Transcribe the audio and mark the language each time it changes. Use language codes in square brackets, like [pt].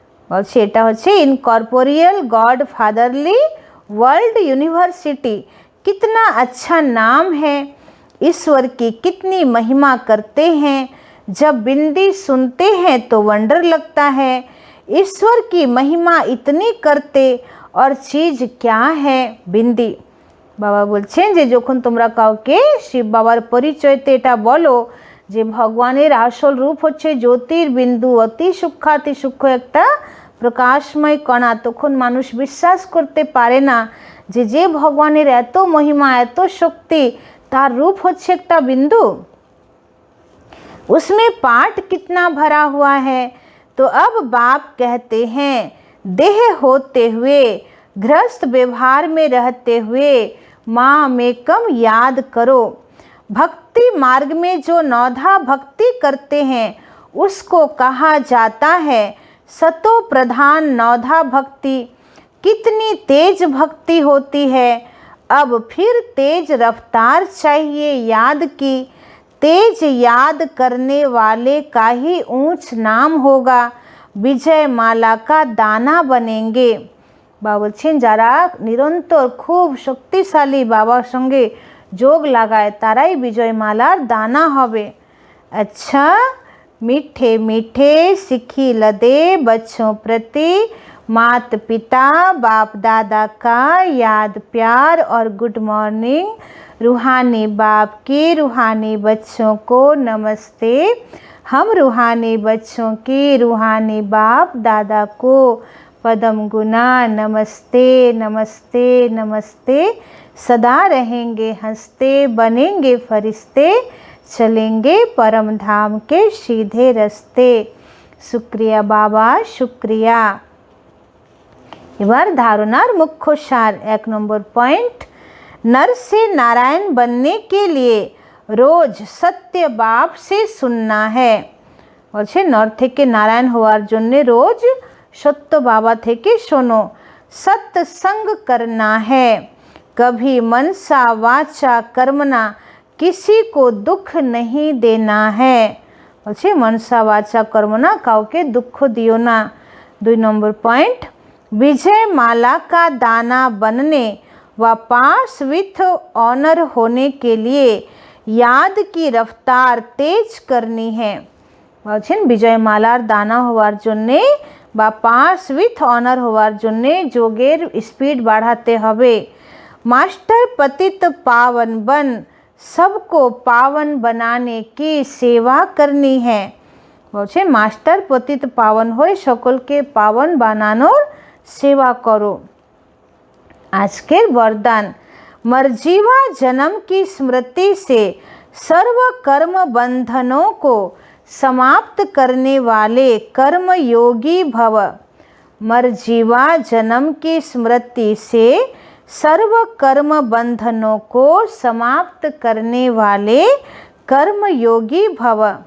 [bn] বলছে এটা হচ্ছে incorporeal God fatherly world university. [hi] कितना अच्छा नाम है, ईश्वर की कितनी महिमा करते हैं। जब बिंदी सुनते हैं तो वंडर लगता है, ईश्वर की महिमा इतनी करते और चीज़ क्या है बिंदी। [bn] বাবা বলছেন যে যখন তোমরা কাউকে শিব বাবার পরিচয়তে এটা বলো যে ভগবানের আসল রূপ হচ্ছে জ্যোতির্বিন্দু, অতি সূক্ষ্মাতি সূক্ষ্ম একটা প্রকাশময় কণা, তখন মানুষ বিশ্বাস করতে পারে না যে যে ভগবানের এত মহিমা, এত শক্তি, তার রূপ হচ্ছে একটা বিন্দু। [hi] उसमें पाठ कितना भरा हुआ है। तो अब बाप कहते हैं देह होते हुए, गृहस्थ व्यवहार में रहते हुए माँ में कम याद करो। भक्ति मार्ग में जो नौधा भक्ति करते हैं उसको कहा जाता है सतो प्रधान नौधा भक्ति। कितनी तेज भक्ति होती है। अब फिर तेज रफ्तार चाहिए याद की, तेज याद करने वाले का ही ऊंच नाम होगा, विजय माला का दाना बनेंगे। [bn] বাবা বলছেন যারা নিরন্তর খুব শক্তিশালী বাবার সঙ্গে যোগ লাগায় তারাই বিজয়মালার দানা হবে। [hi] अच्छा मीठे मीठे सिखी लदे बच्चों प्रति मात पिता बाप दादा का याद प्यार और गुड मॉर्निंग। रूहानी बाप की रूहानी बच्चों को नमस्ते। हम रूहानी बच्चों की रूहानी बाप दादा को पदम गुना नमस्ते नमस्ते नमस्ते। सदा रहेंगे हंसते, बनेंगे फरिश्ते, चलेंगे परम धाम के सीधे रास्ते। शुक्रिया बाबा शुक्रिया। [bn] এবার ধারণার মুখ্য সার 1 নম্বর পয়েंट, [hi] नर से नारायण बनने के लिए रोज सत्य बाप से सुनना है। [bn] বলছে নর থেকে নারায়ণ হওয়ার জন্য রোজ সত্য বাবা থেকে শোনো। [hi] सत्संग करना है, कभी मनसा वाचा कर्मना किसी को दुख नहीं देना है। [bn] বলছে মনসা वाचा कर्मना কাউকে দুঃখ দিও না। 2 নম্বর পয়েंट, [hi] विजय माला का दाना बनने व पास विथ ऑनर होने के लिए याद की रफ्तार तेज करनी है। [bn] বলছেন বিজয় মালার দানা হওয়ার জন্যে বা পাস উইথ অনার হওয়ার জন্যে যোগের স্পিড বাড়াতে হবে। [hi] मास्टर पतित पावन बन, सबको पावन बनाने की सेवा करनी है। [bn] বলছে মাস্টার পতিত পাবন হয়ে সকলকে পাবন বানানোর सेवा करो। [hi] आजकेर वरदान, मर्जीवा जन्म की स्मृति से सर्व कर्म बंधनों को समाप्त करने वाले कर्म योगी भव। मरजीवा जन्म की स्मृति से सर्व कर्म बंधनों को समाप्त करने वाले कर्म योगी भव।